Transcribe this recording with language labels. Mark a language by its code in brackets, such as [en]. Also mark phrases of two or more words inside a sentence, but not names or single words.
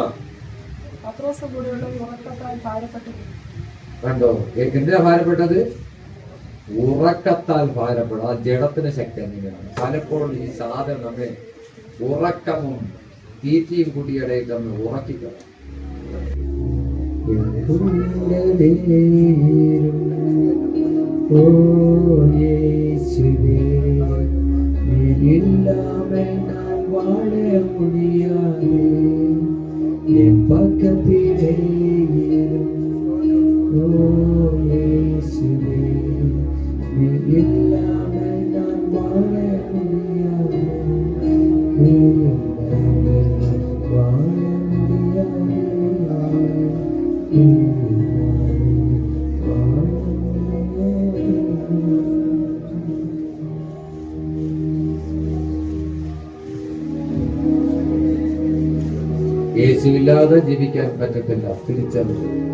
[ml] പത്രോസ് കൂടെയുള്ള ഉറക്കത്താൽ ഭാരപ്പെട്ടു. കണ്ടോ, എന്തിനാ ഭാരപ്പെട്ടത്? ഉറക്കത്താൽ ഭാരപ്പെടും. ആ ജഡത്തിന് ശക്തി അങ്ങനെയാണ്. പലപ്പോഴും ഈ സാധനം നമ്മെ ഉറക്കമും തീറ്റിയും കുടിയടയിട്ട് നമ്മെ ഉറക്കിക്കണം. [ta] ஓ இயேசுவே, நீர் இல்லாமல் நான் வாழ முடியாது. என் பக்கத்திலே இரும். ஓ இயேசுவே, நீர் இல்லாமல் நான் வாழ முடியாது. நீர் இல்லாமல் நான் வாழ முடியாது. [ml] യേശുവില്ലാതെ ജീവിക്കാൻ പറ്റത്തില്ല. തിരിച്ചറിഞ്ഞു.